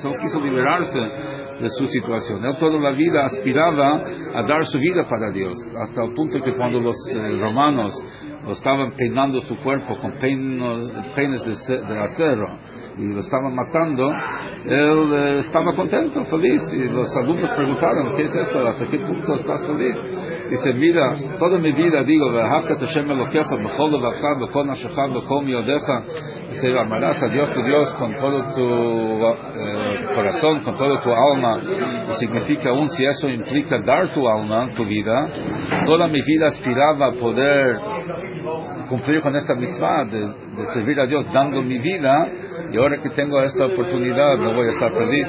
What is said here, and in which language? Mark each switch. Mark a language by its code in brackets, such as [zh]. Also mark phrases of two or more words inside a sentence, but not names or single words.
[es] Él quiso liberarse de su situación. Él toda la vida aspiraba a dar su vida para Dios, hasta el punto que cuando los romanos lo estaban peinando su cuerpo con peines de acero y lo estaban matando, él estaba contento, feliz, y los alumnos preguntaron, ¿qué es esto? ¿Hasta qué punto estás feliz? Dice, mira, toda mi vida digo, [he] ואהבת את השם אלוקיך בכל לבבך, בכל נפשך, בכל מאודיך. [es] Dice, amarás a Dios tu Dios con todo tu corazón, con todo tu alma. Y significa aún si eso implica dar tu alma, tu vida. Toda mi vida aspiraba a poder cumplir con esta mitzvah de servir a Dios dando mi vida, y ahora que tengo esta oportunidad no voy a estar feliz.